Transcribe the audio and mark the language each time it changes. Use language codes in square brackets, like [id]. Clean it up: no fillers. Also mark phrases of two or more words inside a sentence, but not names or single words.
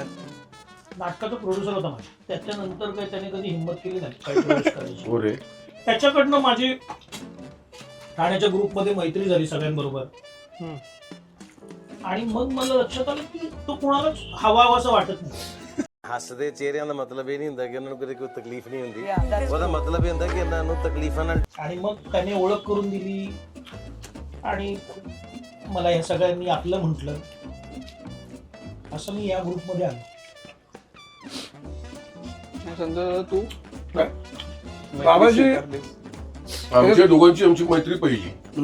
[mr] नाटकाचा प्रोड्युसर होता माझा. त्याच्यानंतर काही त्याने कधी हिंमत केली नाही काही प्रवेश करायची. हो रे. त्याच्याकडनं माझी ठाण्याच्या ग्रुपमध्ये मैत्री झाली सगळ्यांबरोबर. आणि मग मला लक्षात आलं की तो कोणालाच हवा असं वाटत नाही. [pa] ਹੱਸਦੇ ਚਿਹਰਿਆਂ ਦਾ ਮਤਲਬ ਇਹ ਨਹੀਂ ਹੁੰਦਾ ਕਿ ਉਹਨਾਂ ਨੂੰ ਕਦੇ ਕੋਈ ਤਕਲੀਫ ਨਹੀਂ ਹੁੰਦੀ. ਉਹਦਾ ਮਤਲਬ ਇਹ ਹੁੰਦਾ ਕਿ ਇਹਨਾਂ ਨੂੰ ਤਕਲੀਫਾਂ ਨਾਲ. [mr] आणि मग त्याने ओळख करून दिली आणि मला या सगळ्यांनी आपलं म्हटलं. असं मी या ग्रुपमध्ये आलो. संजय तू बाबाजी आमच्या दोघांची आमची मैत्री पहिली